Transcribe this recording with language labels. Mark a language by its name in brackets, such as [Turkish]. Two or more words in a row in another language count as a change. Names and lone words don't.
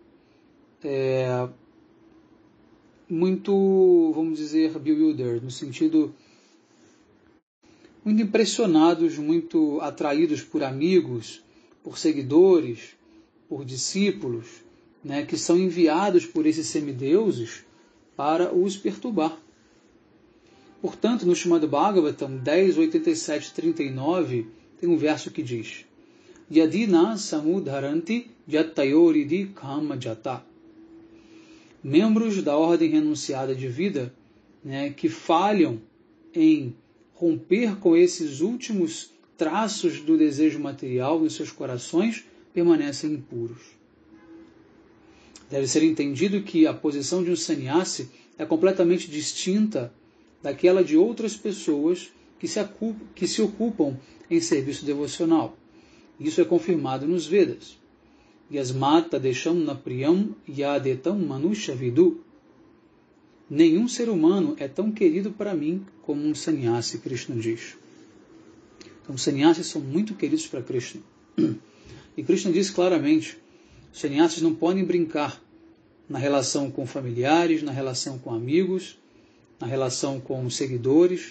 [Portuguese] muito, vamos dizer, bewildered, no sentido muito impressionados, muito atraídos por amigos, por seguidores, por discípulos, né, que são enviados por esses semideuses para os perturbar. Portanto, no Srimad Bhagavatam 10.87.39, tem um verso que diz: [Sanskrit] Yadina samudharanti yattayoridi kama jata. [Portuguese] Membros da ordem renunciada de vida, né, que falham em romper com esses últimos traços do desejo material nos seus corações, permanecem impuros. Deve ser entendido que a posição de um sannyasi é completamente distinta daquela de outras pessoas que se ocupam em serviço devocional. Isso é confirmado nos Vedas. [Sanskrit] Yasmata desham na priyam yadetam manusha vidu. [Portuguese] Nenhum ser humano é tão querido para mim como um sannyasi, Krishna diz. Então, os sannyasis são muito queridos para Krishna. E Krishna diz claramente: os sannyasis não podem brincar na relação com familiares, na relação com amigos, na relação com seguidores.